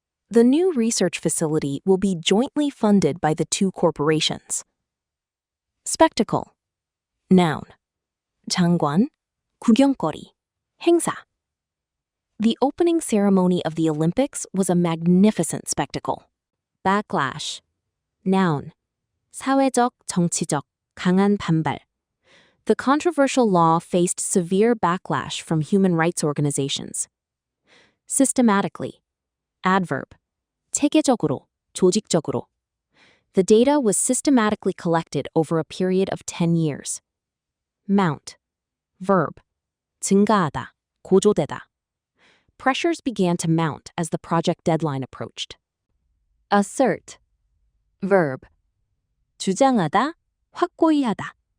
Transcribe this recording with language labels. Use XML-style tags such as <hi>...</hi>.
<en>The new research facility will be jointly funded by the two corporations. Spectacle. Noun.</en> <ko>장관, 구경거리, 행사.</ko> <en>The opening ceremony of the Olympics was a magnificent spectacle. Backlash. Noun.</en> <ko>사회적, 정치적, 강한 반발.</ko> <en>The controversial law faced severe backlash from human rights organizations. Systematically. Adverb.</en> <ko>체계적으로, 조직적으로.</ko> <en>The data was systematically collected over a period of 10 years. Mount. Verb.</en> <ko>증가하다, 고조되다.</ko> <en>Pressures began to mount as the project deadline approached. Assert. Verb.</en> <ko>주장하다, 확고히 하다.</ko>